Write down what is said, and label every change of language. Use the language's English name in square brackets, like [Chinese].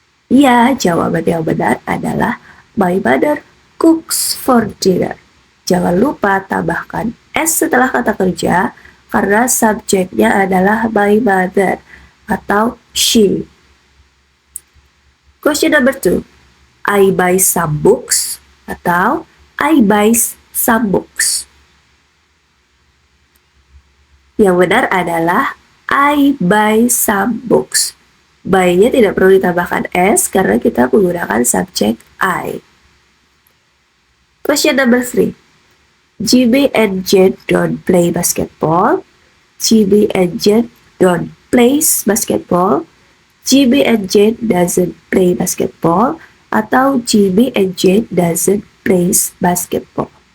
[Indonesian] Ya, jawaban yang benar adalah [English] my mother cooks for dinner. [Indonesian] Jangan lupa tambahkan s setelah kata kerja karena subjeknya adalah my mother atau she. [English] Question number 2. I buy some books atau I buy some books. [Indonesian] Yang benar adalah [English] I buy some books. [Indonesian] Buy-nya tidak perlu ditambahkan s karena kita menggunakan subjek I. [English] Question number 3. Jimmy and Jane don't play basketball. Jimmy and Jane don't play basketball. Jimmy and Jane doesn't play basketball. Atau Jimmy and Jane doesn't play basketball.